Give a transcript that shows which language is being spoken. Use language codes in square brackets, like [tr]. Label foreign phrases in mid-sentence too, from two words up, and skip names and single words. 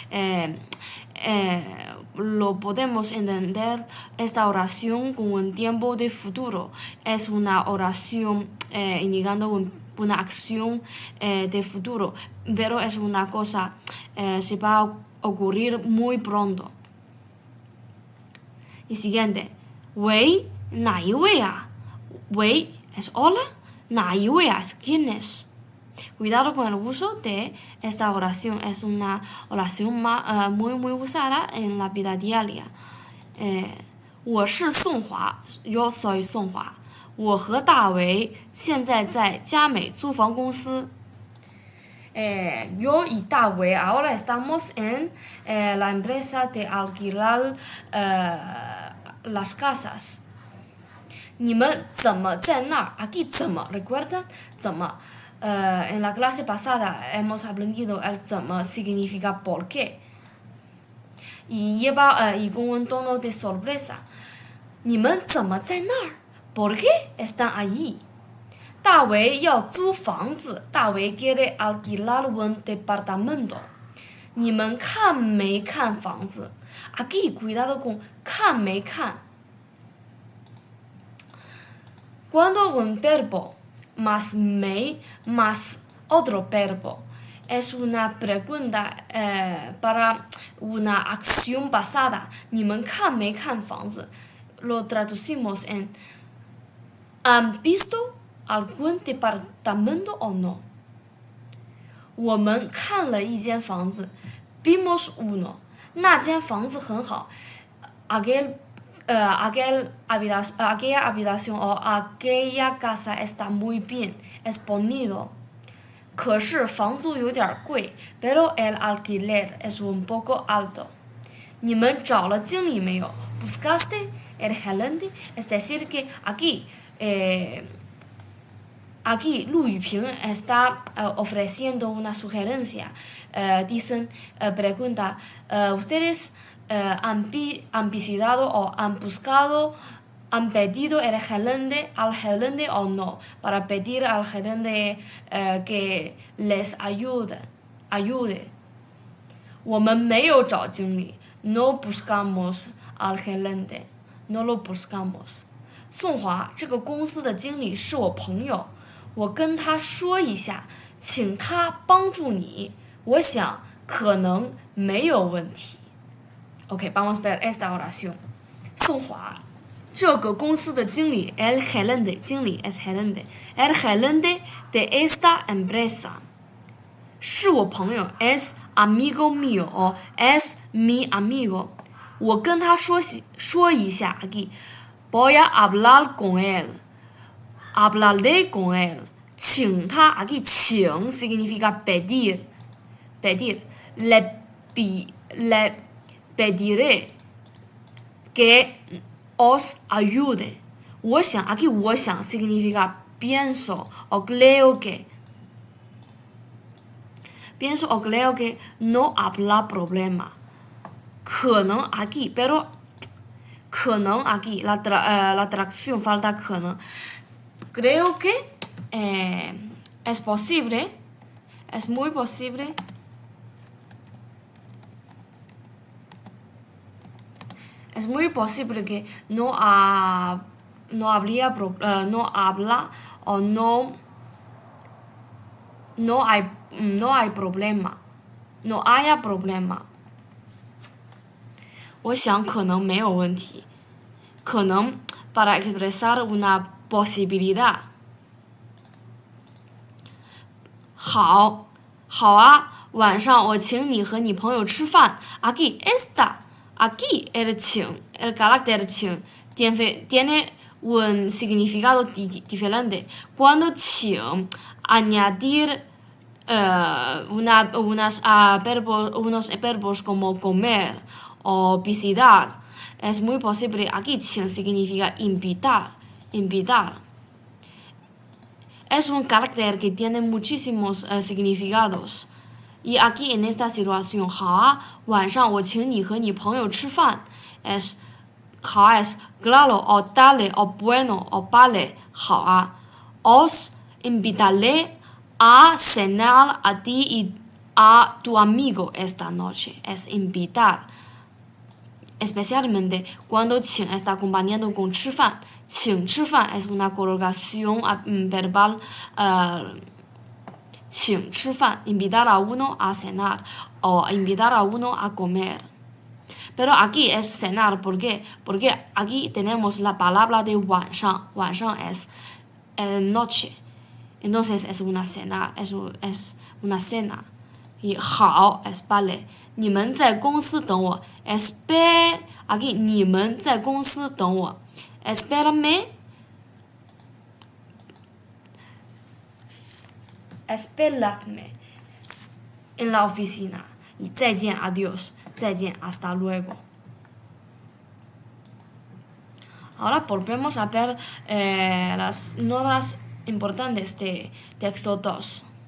[es] lo podemos entender esta oración con un tiempo de futuro es una oración indicando una acción de futuro pero es una cosa se va a ocurrir muy pronto y siguiente [zh] 喂哪一位啊喂 [es] es hola [zh] 哪一位啊 [es] es quién es Cuidado con el uso de esta oración. Es una oración muy usada en la vida diaria. [zh] 我是宋华 [es] yo soy [zh] 宋华我和大为现在在佳美租房公司 [es] yo y Dawe ahora estamos en la empresa de alquilar las casas. [zh] 你们怎么在那儿 [es] aquí 怎么 recuerdan 怎么 en la clase pasada hemos aprendido el 怎么 significa por qué y lleva y con un tono de sorpresa. [zh] 你们怎么在那儿 [es] ¿Por qué están allí? [zh] 大为要租房子，大为 [es] quiere alquilar un departamento. [zh] 你们看没看房子 [es] Aquí cuidado con [zh] 看没看 [es] Cuando un verbo más me más otro verbo es una pregunta para una acción pasada. [zh] 你们看没看房子 [es] Lo traducimos en ¿Han visto algún departamento o no? [zh] 我们看了一间房子 [es] Vimos uno. [zh] 那间房子很好 [es] aquella habitación o aquella casa está muy bien. Es bonito. [zh] 可是房租有点贵 [es] Pero el alquiler es un poco alto. [zh] 你们找了经理没有 [es] ¿Buscaste el gerente? Es decir que aquí Lu Yuping está ofreciendo una sugerencia. Dicen, pregunta, ¿ustedes han visitado o han buscado, han pedido al gerente o no? Para pedir al gerente que les ayude. [zh] 我们没有找经理 [es] No buscamos al gerente. No lo buscamos. [zh] 宋华这个公司的经理是我朋友我跟他说一下请他帮助你我想可能没有问题 [es] Ok, vamos a ver esta oración [zh] 宋华这个公司的经理 [es] el gerente 经理 es gerente el gerente de esta empresa [zh] 是我朋友 [es] es amigo mío o es mi amigo [zh] 我跟他说一下 [es] aquí Voy a hablar con él. Hablaré con él. [zh] 请他 [es] aquí 请 significa pedir. Le pediré que os ayude. [zh] 我想 [es] aquí [zh] 我想 [es] significa pienso o creo que. Pienso o creo que no habrá problema. 可能 aquí, pero 可能 aquí la traducción falta 可能 creo que es posible es muy posible que no habría no habla o no hay problema no haya problema [zh] 我想可能没有问题可能 [es] para expresar una posibilidad [zh] 好啊晚上我请你和你朋友吃饭 [es] aquí el 请 el carácter 请 tiene un significado diferente cuando 请 añadir unos verbos como comer o visitar es muy posible aquí 请 significa invitar es un carácter que tiene muchísimos significados y aquí en esta situación [zh] 好啊晚上我请你和你朋友 [es] 吃饭 es 好 es claro o dale o bueno o vale 好啊 os invitaré a cenar a ti y a tu amigo esta noche es invitar especialmente cuando 请 está acompañado con [zh] 吃饭请吃饭 [es] es una colocación verbal [zh] 请吃饭 [es] invitar a uno a cenar o invitar a uno a comer pero aquí es cenar ¿por qué? Porque aquí tenemos la palabra de 晚上 es noche Entonces es una cena, es una cena. Y 好 es vale. [zh] 你们在公司等我 [es] aquí [zh] 你们在公司等我 [es] espérame en la oficina y 再见 adiós 再见 hasta luego. Ahora volvemos a ver las notas importantes de texto 2.